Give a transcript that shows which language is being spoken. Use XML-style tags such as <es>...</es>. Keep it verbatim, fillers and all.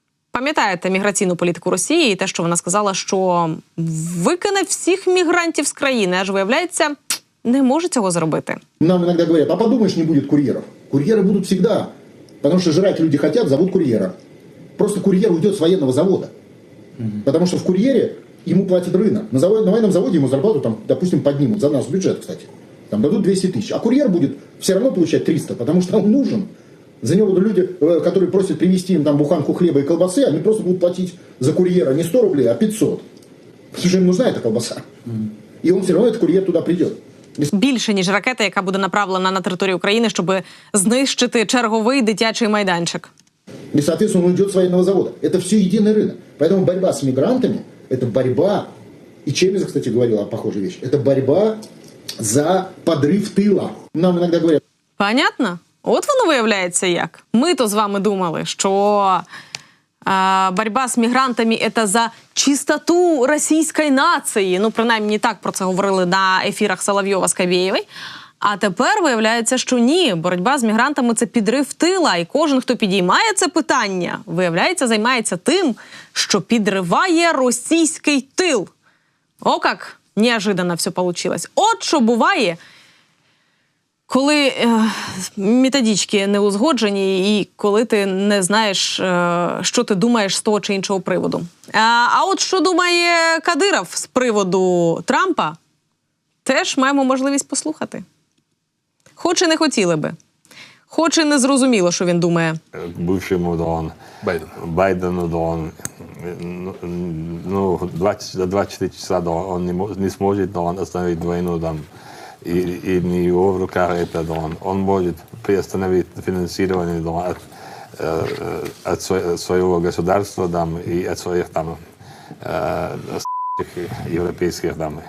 <uk>Пам'ятаєте міграційну політику Росії і те, що вона сказала, що викине всіх мігрантів з країни, аж виявляється, не може цього зробити. Нам іноді говорять, а подумаєш, не буде кур'єрів. Кур'єри будуть завжди, тому що жрати люди хочуть, зовуть кур'єра. Просто кур'єр уйде з воєнного заводу. Mm-hmm. Тому що в кур'єрі йому платить ринок. На, завод, на воєнному заводі йому зарплату, там, допустим, піднімуть за наш бюджет, кстати.</uk> <ru>Там дадут двести тысяч, а курьер будет все равно получать триста, потому что он нужен. За него люди, которые просят привезти им там буханку хлеба и колбасы, они просто будут платить за курьера не сто рублей, а пятьсот. Потому что им нужна эта колбаса. И он все равно, этот курьер, туда придет.</ru> <uk>Більше, ніж ракета, яка буде направлена на територію України, щоб знищити черговий дитячий майданчик.</uk> <ru>И, соответственно, он уйдет с военного завода. Это все единый рынок. Поэтому борьба с мигрантами, это борьба, и Чемизов, кстати, говорил о похожей вещи, это борьба за подрыв тыла. Нам иногда говорят...</ru> <uk>Понятно? От воно виявляється як. Ми-то з вами думали, що а, боротьба з мігрантами – це за чистоту російської нації. Ну, принаймні, так про це говорили на ефірах Соловйова з Кабєєвою. А тепер виявляється, що ні. Боротьба з мігрантами – це підрив тила. І кожен, хто підіймає це питання, виявляється, займається тим, що підриває російський тил. О, як неожиданно все вийшло. От що буває, коли е, методички не узгоджені і коли ти не знаєш, е, що ти думаєш з того чи іншого приводу. А, а от що думає Кадиров з приводу Трампа, теж маємо можливість послухати. Хоч і не хотіли би, хоч і не зрозуміло, що він думає.</uk> <ru>Бувшому Дон, Байден. Байдену Дон, ну, двадцать, двадцать четыре часа Дон, он не, не сможет Дон остановить войну Дон. И, и не его в руках это Дон. Он может приостановить финансирование Дон от, от своего государства Дон и от своих там европейских Дон.</ru>